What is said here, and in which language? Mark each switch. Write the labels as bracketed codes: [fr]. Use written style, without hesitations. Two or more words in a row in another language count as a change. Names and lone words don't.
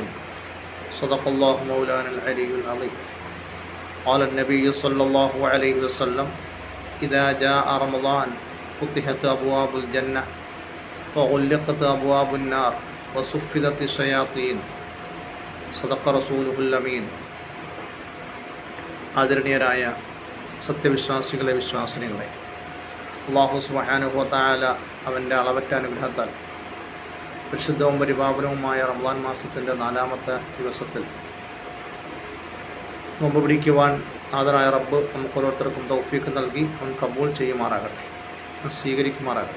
[ar] صدق الله مولانا العلي العظيم. قال النبي صلى الله عليه وسلم إذا جاء رمضان فتحت أبواب الجنة وغلقت أبواب النار وصفدت الشياطين. صدق رسوله الأمين. [ml] ആദരണീയരായ സത്യവിശ്വാസികളെ, വിശ്വാസിനികളെ, [ar] الله سبحانه و تعالى [ml] അവൻ്റെ അളവറ്റ അനുഗ്രഹത്താൽ പരിശുദ്ധവും പരിപാവനവുമായ റമളാൻ മാസത്തിൻ്റെ 4-ാമത്തെ ദിവസത്തിൽ നോമ്പ് പിടിക്കുവാൻ ആദരായ റബ്ബ് നമുക്കോരോരുത്തർക്കും തൗഫീഖ് നൽകി അവൻ കബൂൽ ചെയ്യുമാറാകട്ടെ, സ്വീകരിക്കുമാറാകട്ടെ.